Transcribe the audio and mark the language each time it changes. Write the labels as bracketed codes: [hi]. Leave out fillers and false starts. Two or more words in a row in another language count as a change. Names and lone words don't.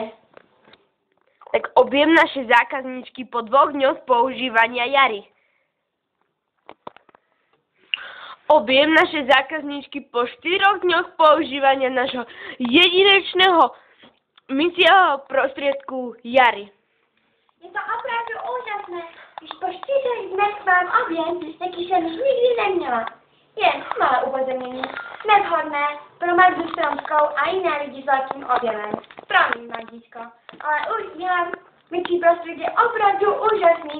[sk] Tak objem našej zákazničky po 2 dňoch používania Jary. Objem našej zákazničky po 4 dňoch používania nášho jedinečného mycieho prostriedku Jary. [cs] Je to opravdu úžasné, když po 4 dnech mám objem, jaký jsem nikdy neměla. Jen malé upozornění, nevhodné pro Magdu Stromskou a jiné lidi s velkým objemem. Promiň, Magdičko, ale už dělám mycí prostředí opravdu úžasné.